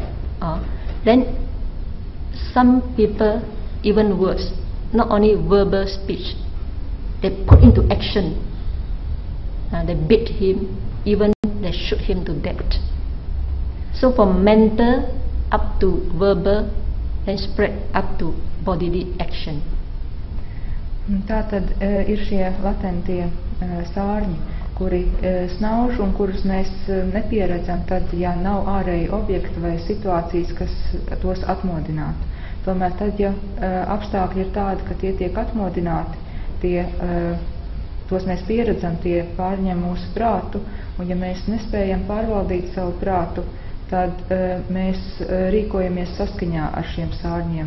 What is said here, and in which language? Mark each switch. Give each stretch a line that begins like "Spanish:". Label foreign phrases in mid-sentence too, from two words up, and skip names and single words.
English: Then some people, even worse, not only verbal speech, they put into action. They beat him, even they shoot him to death. So from mental up to verbal, then spread up to bodily action.
Latvian: Tātad ir šie latentie sārņi, kuri snauž un kurus mēs nepieredzam, tad, ja nav ārēji objekti vai situācijas, kas tos atmodinātu. Tomēr tad, ja apstākļi ir tādi, ka tie tiek atmodināti, tos mēs pieredzam, tie pārņem mūsu prātu, un ja mēs nespējam pārvaldīt savu prātu, tad mēs rīkojamies saskaņā ar šiem sārņiem.